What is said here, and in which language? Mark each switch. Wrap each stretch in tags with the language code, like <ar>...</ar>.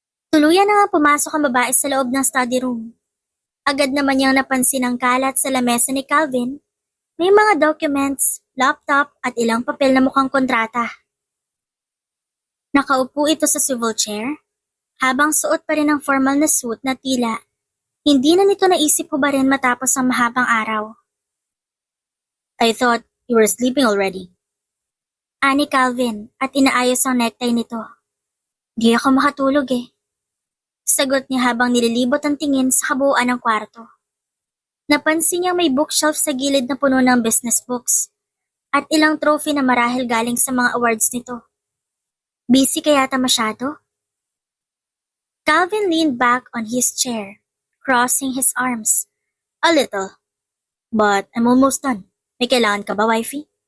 <tl>Tuluyan na nga pumasok ang babae sa loob ng study room. Agad naman niyang napansin ang kalat sa lamesa ni Calvin. May mga documents, laptop at ilang papel na mukhang kontrata. Nakaupo ito sa swivel chair, habang suot pa rin ang formal na suit na tila. Hindi na nito naisip hubarin matapos ang mahabang araw.</tl> <en>I thought you were sleeping already.</en> <tl>Ani Calvin at inaayos ang necktie nito. Di ako makatulog eh. Sagot niya habang nililibot ang tingin sa kabuuan ng kwarto. Napansin niya may bookshelf sa gilid na puno ng business books at ilang trophy na marahil galing sa mga awards nito. Busy kaya yata masyado?</tl> <en>Calvin leaned back on his chair, crossing his arms. A little. But I'm almost done.</en> <tl>May kailangan ka ba,</tl> <en>wifey?</en>